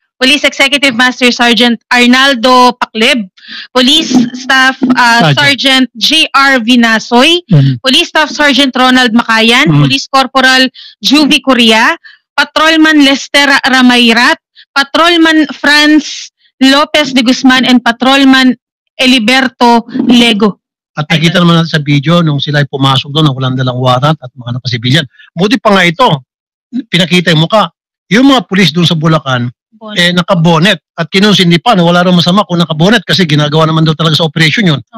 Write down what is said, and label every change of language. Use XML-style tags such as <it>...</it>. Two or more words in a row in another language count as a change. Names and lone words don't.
<tl>Police Executive Master Sergeant Arnaldo Pacleb, Police Staff Sergeant J.R. Vinasoy, Police Staff Sergeant Ronald Makayan, Police Corporal Juvie Correa, Patrolman Lester Ramayrat, Patrolman Franz Lopez de Guzman, and Patrolman Eliberto Lego. At nakita naman natin sa video nung sila ay pumasok doon na walang dalang warrant at mga nakasibilyan. Buti pa nga ito, pinakita yung mukha. Yung mga pulis doon sa Bulacan, nakabonet at kinunsindi pa na wala rin masama kung nakabonet kasi ginagawa naman daw talaga sa operation yun.</tl>